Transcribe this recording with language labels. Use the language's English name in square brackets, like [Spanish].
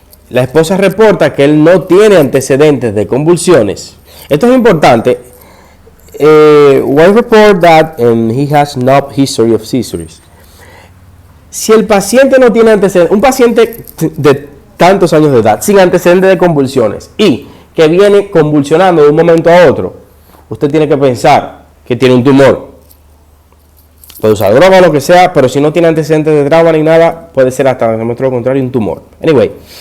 [Spanish] La esposa reporta que él no tiene antecedentes de convulsiones. Esto es importante. [English] One report that he has no history of seizures. [Spanish] Si el paciente no tiene antecedentes, un paciente de tantos años de edad, sin antecedentes de convulsiones y que viene convulsionando de un momento a otro, usted tiene que pensar que tiene un tumor. Puede usar droga o lo que sea, pero si no tiene antecedentes de trauma ni nada, puede ser hasta lo contrario un tumor. Anyway.